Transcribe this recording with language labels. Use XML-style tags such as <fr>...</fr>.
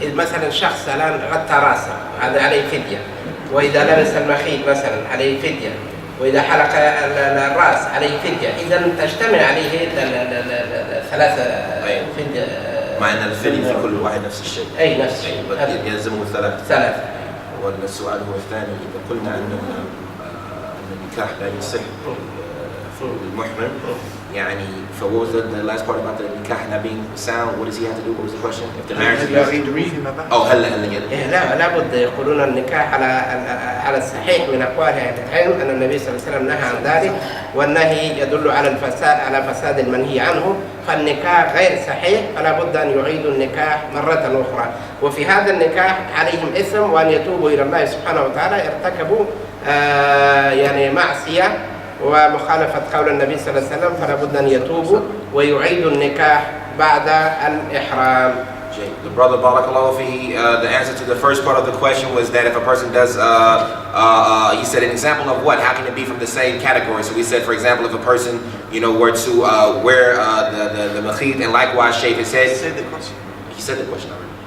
<ar>مثلا شخص الآن غطى راسه هذا عليه فدية، وإذا لبس المخيط مثلا عليه فدية، وإذا حلق الرأس عليه فدية. إذا تجتمع عليه ثلاثة فدية. مع أن الفدية في كل واحد نفس الشيء. أي نفس الشيء. يلزمه ثلاثة. والسؤال هو الثاني، إذا قلنا أن النكاح لا يصح للمحرم، يعني</ar> <en>what was the last part about the nikah not being sound? What does he have to do? What was the question? If the marriage is... Oh,</en> <ar>لا لابد يقولون النكاح على الصحيح من أقوال أهل العلم أن النبي صلى الله عليه وسلم نهى عن ذلك، والنهي يدل على الفساد، على فساد المنهي عنه، فالنكاح غير صحيح، فلا بد أن يعيدوا النكاح مرة أخرى. وفي هذا النكاح عليهم إثم، وأن يتوبوا إلى الله سبحانه وتعالى. ارتكبوا يعني معصية ومخالفة قول النبي صلى الله عليه وسلم، فلا بد أن يتوبوا ويعيدوا النكاح بعد الإحرام.</ar> <en>The brother Barakallahu fihi, the answer to the first part of the question was that if a person does, he said an example of what? How can it be from the same category? So we said, for example, if a person, were to wear the makhid and likewise shave his head. He said the question already.</en>